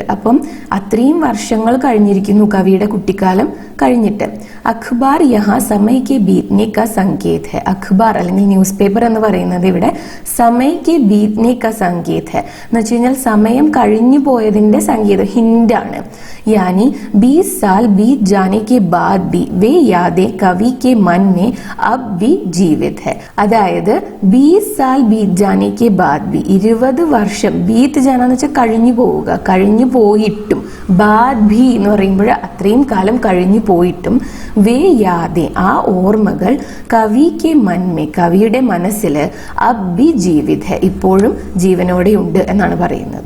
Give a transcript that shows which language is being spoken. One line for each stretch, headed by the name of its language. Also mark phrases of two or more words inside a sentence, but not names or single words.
Malayalam: അപ്പം അത്രയും വർഷങ്ങൾ കഴിഞ്ഞിരിക്കുന്നു കവിയുടെ കുട്ടിക്കാലം കഴിഞ്ഞിട്ട്.
Hindi: अख़बार यहाँ समय के बीतने का संकेत है.
Malayalam: അഖ്ബാർ അല്ലെങ്കിൽ
English: news paper
Malayalam: എന്ന് പറയുന്നത് ഇവിടെ
Hindi: समय के बीतने का संकेत है
Malayalam: എന്ന് വെച്ച് കഴിഞ്ഞാൽ സമയം കഴിഞ്ഞു പോയതിന്റെ സങ്കേതം, ഹിന്റാണ്.
Hindi: यानी 20 साल बीत जाने के बाद भी वे यादें कवि के मन में अब भी जीवित है.
Malayalam: അതായത്
Hindi: 20 साल बीत जाने के बाद भी
Malayalam: 20 വർഷം,
Hindi: बीत जाना
Malayalam: എന്ന് വെച്ചാൽ കഴിഞ്ഞു പോവുക, കഴിഞ്ഞു പോയിട്ടും,
Hindi: बाद भी
Malayalam: എന്ന് പറയുമ്പോൾ അത്രയും കാലം കഴിഞ്ഞു പോയിട്ടും,
Hindi: वे यादें
Malayalam: ആ ഓർമ്മകൾ, കവിക്ക് മന്മേ കവിയുടെ മനസ്സിൽ
Hindi: अब भी जीवित है
Malayalam: ഇപ്പോഴും ജീവനോടെയുണ്ട് എന്നാണ് പറയുന്നത്.